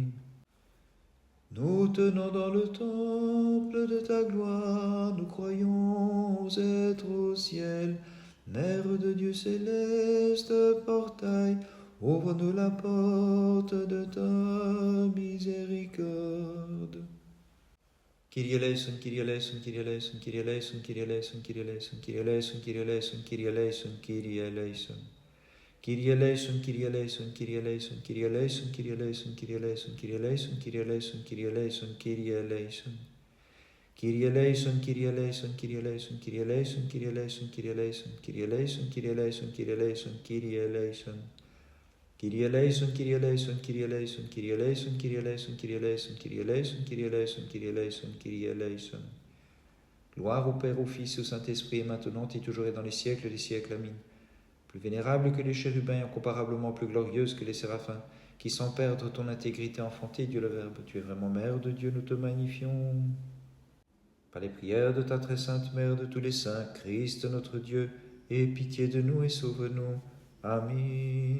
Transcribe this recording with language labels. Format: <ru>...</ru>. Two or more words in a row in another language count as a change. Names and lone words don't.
<fr>Nous tenons dans le temple de ta gloire, nous croyons être au ciel. Mère de Dieu céleste, portail, ouvre-nous la porte de ta miséricorde.</fr> <el>Κύριε ελέησον, Κύριε ελέησον, Κύριε ελέησον, Κύριε ελέησον, Κύριε ελέησον, Κύριε ελέησον, Κύριε ελέησον, Κύριε ελέησον, Κύριε ελέησον, Κύριε ελέησον. Κύριε ελέησον, Κύριε ελέησον, Κύριε ελέησον, Κύριε ελέησον, Κύριε ελέησον, Κύριε ελέησον, Κύριε ελέησον, Κύριε ελέησον, Κύριε ελέησον, Κύριε ελέησον. Κύριε ελέησον, Κύριε ελέησον, Κύριε ελέησον, Κύριε ελέησον, Κύριε ελέησον, Κύριε ελέησον, Κύριε ελέησον, Κύριε ελέησον, Κύριε ελέησον, Κύριε ελέησον. Κύριε ελέησον, Κύριε ελέησον, Κύριε ελέησον, Κύριε ελέησον, Κύριε ελέησον, Κύριε ελέησον, Κύριε ελέησον, Κύριε ελέησον, Κύριε ελέησον, Κύριε ελέησον.</el> <fr>Gloire au Père, au Fils et au Saint-Esprit, maintenant et toujours et dans les siècles des siècles. Amen. Plus vénérable que les chérubins, incomparablement plus glorieuse que les séraphins, qui sans perdre ton intégrité enfantée, Dieu le Verbe, tu es vraiment Mère de Dieu, nous te magnifions. Par les prières de ta très sainte Mère de tous les saints, Christ notre Dieu, aie pitié de nous et sauve-nous.</fr>